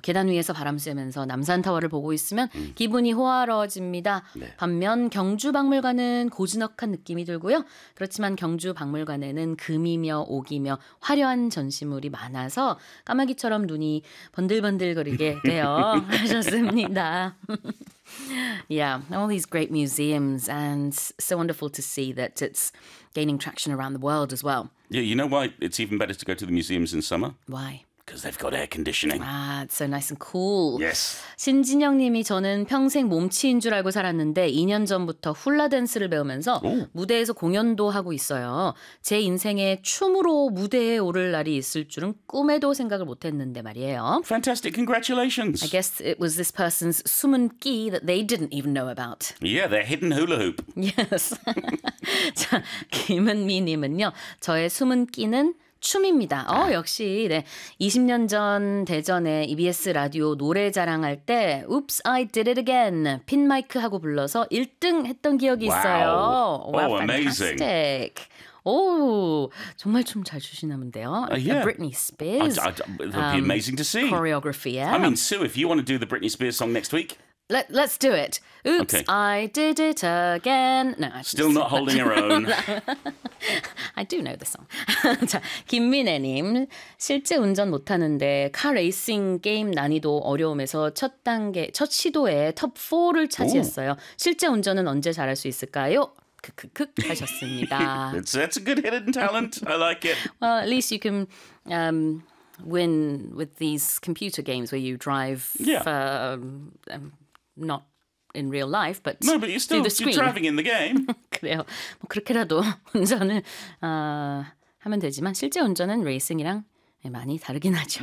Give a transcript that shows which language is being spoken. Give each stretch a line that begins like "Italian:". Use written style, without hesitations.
Korean: 계단 위에서 바람 쐬면서 남산타워를 보고 있으면 기분이 호화로워집니다. 네. 반면 경주박물관은 고즈넉한 느낌이 들고요. 그렇지만 경주박물관에는 금이며 옥이며 화려한 전시물이 많아서 까마귀처럼 눈이 번들번들거리게 돼요. 하셨습니다.
English: Yeah, all these great museums and so wonderful to see that it's gaining traction around the world as well. Yeah, you know why it's even better to go to the museums in summer? Why? Because they've got air conditioning. Ah, it's so nice and cool. Yes.
Korean: 신진영 님이 저는 평생 몸치인 줄 알고 살았는데 2년 전부터 훌라댄스를 배우면서 무대에서 공연도 하고 있어요. 제 인생에 춤으로 무대에 오를 날이 있을 줄은 꿈에도 생각을 못했는데 말이에요.
English: Fantastic. Congratulations. I guess it was this person's
Korean: 숨은 끼
English: that they didn't even know about. Yeah, their hidden hula hoop.
Korean: Yes. 자, 김은미 님은요. 저의 숨은 끼는 춤입니다. 역시 네. 20년 전 대전에 EBS 라디오 노래 자랑할 때 Oops, I did it again. 핀 마이크 하고 불러서 1등 했던 기억이 있어요.
English: Wow, amazing.
Korean: 오, 정말 춤 잘 추시나 본데요.
English: Yeah. Britney Spears. It would be amazing to see. Choreography, yeah. I mean, Sue, if you want to do the Britney Spears song next week. Let's do it. Oops, okay. I did it again. No, still not holding your own. I do know the song.
Korean: 자, 김민애님, 실제 운전 못하는데 카 레이싱 게임 난이도 어려움에서 첫 시도에 톱4를 차지했어요. 오. 실제 운전은 언제 잘할 수 있을까요? 크크크 하셨습니다.
English: That's a good hidden talent. I like it. Well, at least you can win with these computer games where you drive not in real life, but no, but you're still you're driving in the game.
Korean: 그래요. 뭐 그렇게라도 운전을 하면 되지만 실제 운전은 레이싱이랑 많이 다르긴 하죠.